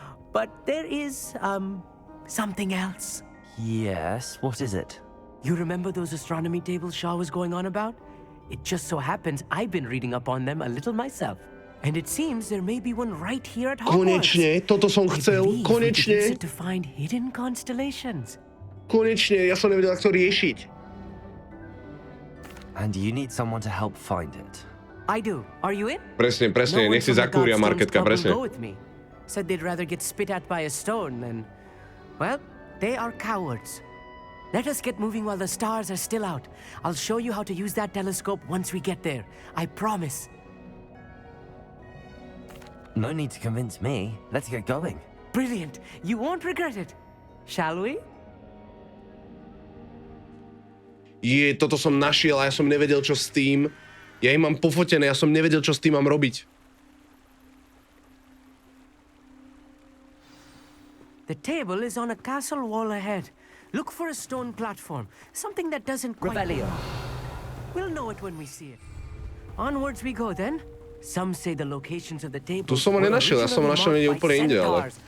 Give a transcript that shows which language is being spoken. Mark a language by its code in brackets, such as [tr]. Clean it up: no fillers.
[en] But there is, something else. Yes, what is it? You remember those astronomy tables Shaw was going on about? It just so happens I've been reading up on them a little myself. And it seems there may be one right here at Hogwarts. [sk] Konečne, toto som chcel, konečne. [en] To find hidden constellations. [sk] Konečne, ja som nevedel, ako to riešiť. [en] And you need someone to help find it. I do. Are you in? [sk] Presne, nech si zakúria Marketka, presne. [en] Said they'd rather get spit at by a stone than... Well, they are cowards. Let us get moving while the stars are still out. I'll show you how to use that telescope once we get there. I promise. No need to convince me. Let's get going. Brilliant. You won't regret it. Shall we? [sk] Toto som našiel a ja som nevedel, čo s tým. Ja ich mám pofotené, ja som nevedel, čo s tým mám robiť. [en] The table is on a castle wall ahead. Look for a stone platform. Something that doesn't quite... Revelio. We'll know it when we see it. Onwards we go then. Some say the locations of the tables... [sk] Tu som ho nenašiel, ja som ho našiel niekde úplne inde, ale...